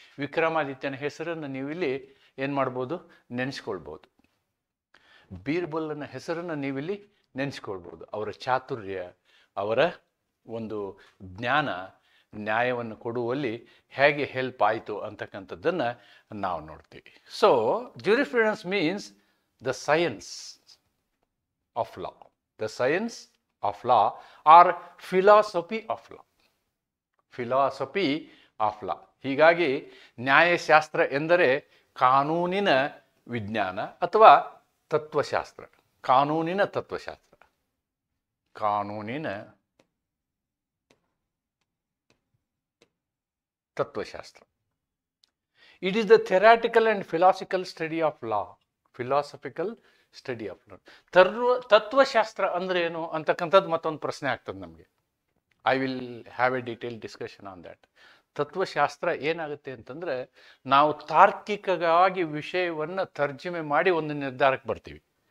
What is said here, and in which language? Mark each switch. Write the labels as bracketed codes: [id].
[kn] ವಿಕ್ರಮಾದಿತ್ಯನ ಹೆಸರನ್ನು ನೀವು ಇಲ್ಲಿ ಏನು ಮಾಡ್ಬೋದು, ನೆನೆಸ್ಕೊಳ್ಬೋದು. ಬೀರ್ಬಲನ ಹೆಸರನ್ನು ನೀವಿಲ್ಲಿ ನೆನೆಸ್ಕೊಳ್ಬೋದು. ಅವರ ಚಾತುರ್ಯ, ಅವರ ಒಂದು ಜ್ಞಾನ ನ್ಯಾಯವನ್ನು ಕೊಡುವಲ್ಲಿ ಹೇಗೆ ಹೆಲ್ಪ್ ಆಯಿತು ಅಂತಕ್ಕಂಥದ್ದನ್ನು ನಾವು ನೋಡ್ತೀವಿ. [en] So jurisprudence means the science of law, the science of law or philosophy of law, philosophy of law. [kn] ಹೀಗಾಗಿ ನ್ಯಾಯಶಾಸ್ತ್ರ ಎಂದರೆ ಕಾನೂನಿನ ವಿಜ್ಞಾನ ಅಥವಾ ತತ್ವಶಾಸ್ತ್ರ. ಕಾನೂನಿನ ತತ್ವಶಾಸ್ತ್ರ, ಕಾನೂನಿನ ತತ್ವಶಾಸ್ತ್ರ. [en] It is the theoretical and philosophical study of law. Philosophical study of law. [kn] ತತ್ವಶಾಸ್ತ್ರ ಅಂದರೆ ಏನು ಅಂತಕ್ಕಂಥದ್ದು ಮತ್ತೊಂದು ಪ್ರಶ್ನೆ ಆಗ್ತದೆ ನಮಗೆ. [en] I will have a detail discussion on that. [kn] ತತ್ವಶಾಸ್ತ್ರ ಏನಾಗುತ್ತೆ ಅಂತಂದರೆ, ನಾವು ತಾರ್ಕಿಕವಾಗಿ ವಿಷಯವನ್ನು ತರ್ಜುಮೆ ಮಾಡಿ ಒಂದು ನಿರ್ಧಾರಕ್ಕೆ ಬರ್ತೀವಿ.